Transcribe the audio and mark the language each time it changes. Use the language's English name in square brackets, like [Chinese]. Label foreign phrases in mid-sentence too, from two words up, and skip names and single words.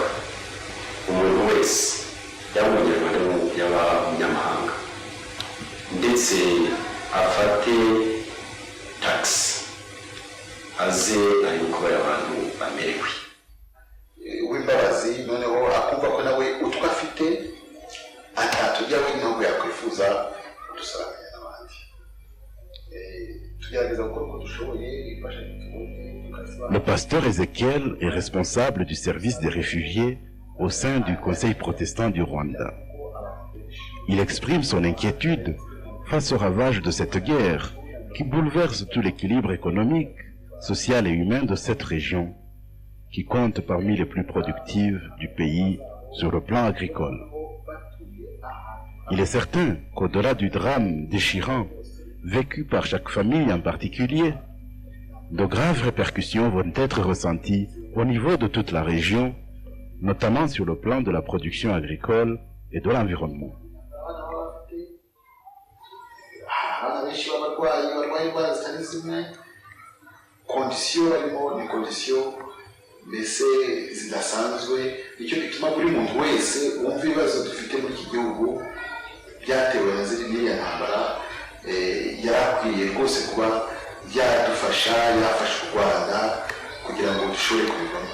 [Kinyarwanda] Umuntu wese yaba umunyarwanda yaba umunyamahanga ndetse afate taxi aze ari uko bariya bantu bamerewe. W'imbabazi noneho akumva ko nawe utwo afite atatujya we ntabwo yakwifuza kudusaranganya n'abandi. Tugerageza gukora uko dushoboye imfashanyo tubonye. [French] Le pasteur Ézéchiel est responsable du service des réfugiés au sein du Conseil protestant du Rwanda. Il exprime son inquiétude face aux ravages de cette guerre qui bouleverse tout l'équilibre économique, social et humain de cette région, qui compte parmi les plus productives du pays sur le plan agricole. Il est certain qu'au-delà du drame déchirant vécu par chaque famille en particulier, de graves répercussions vont être ressenties au niveau de toute la région, notamment sur le plan de la production agricole et de l'environnement. [Kinyarwanda] Kondisiyo barimo ni kondisiyo mbese zidasanzwe, nicyo gituma buri muntu wese wumva ibibazo dufite muri iki gihugu byatewe na ziriya ntambara yarakwiye rwose kuba yadufasha, yafasha u Rwanda kugira ngo dushobore kubivamo.